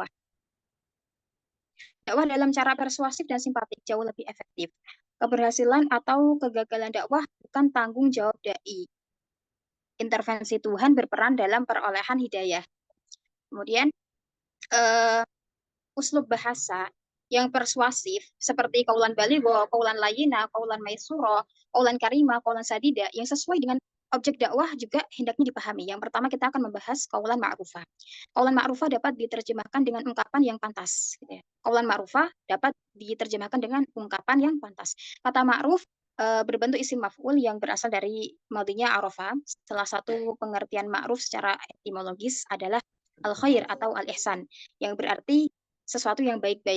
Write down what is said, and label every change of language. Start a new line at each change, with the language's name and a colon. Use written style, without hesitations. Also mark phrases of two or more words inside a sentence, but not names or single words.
Indonesian: Dakwah dalam cara persuasif dan simpatik jauh lebih efektif. Keberhasilan atau kegagalan dakwah bukan tanggung jawab dai. Intervensi Tuhan berperan dalam perolehan hidayah. Kemudian, uslub bahasa yang persuasif seperti
Arabic: قولا بليغا, قولا لينا, قولا ميسورا, قولا كريما, قولا سديدا
Indonesian: yang sesuai dengan objek dakwah juga hendaknya dipahami. Yang pertama kita akan membahas
Arabic: قولا معروفا. قولا معروفا
Indonesian: dapat diterjemahkan dengan ungkapan yang pantas. Gitu ya.
Arabic: قولا معروفا
Indonesian: dapat diterjemahkan dengan ungkapan yang pantas. Kata ma'ruf berbentuk
Arabic: اسم مفعول
Indonesian: yang berasal dari madinya arafa. Salah satu pengertian ma'ruf secara etimologis adalah al-khair atau al-ihsan yang berarti sesuatu yang baik-baik.